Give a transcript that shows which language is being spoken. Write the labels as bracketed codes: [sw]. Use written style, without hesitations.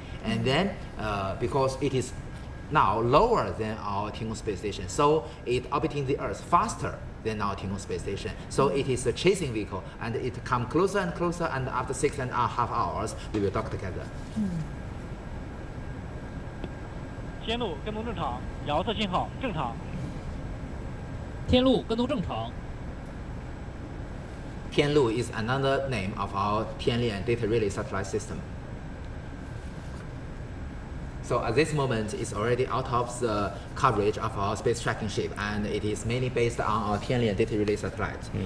[en] And then, because it is now lower than our Tiangong space station, so it orbiting the Earth faster than our Tiangong space station. So it is a chasing vehicle, and it comes closer and closer, and after 6.5 hours, we will dock together. [zh] 天路跟踪正常，遥测信号正常。天路跟踪正常。 [en] Tianlu is another name of our Tianlian data relay satellite system. So at this moment, it's already out of the coverage of our space tracking ship, and it is mainly based on our Tianlian data relay satellite.